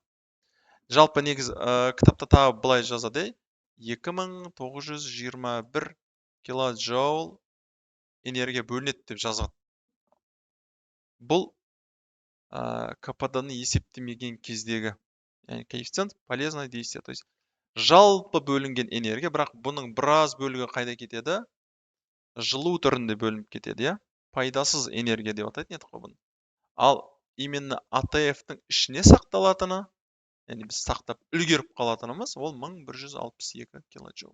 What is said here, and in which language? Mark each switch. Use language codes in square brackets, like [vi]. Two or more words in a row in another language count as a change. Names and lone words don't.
[kk] Жалпы негіз кітапта тағы былай жазады, 2921 килоджоул энергия бөлінеді деп жазады. Бұл КПД-ны есептемеген кездегі, яғни [ru] коэффициент полезное действие. То есть [kk] жалпы бөлінген энергия, бірақ бұның біраз бөлігі қайда кетеді? Жылу түрінде бөлініп кетеді, иә? Пайдасыз энергия деп атайтын едік қой бұны. Ал именно АТФ-тің ішіне сақталатыны, яғни біз сақтап үлгеріп қалатынымыз, ол 1162 килоджоул.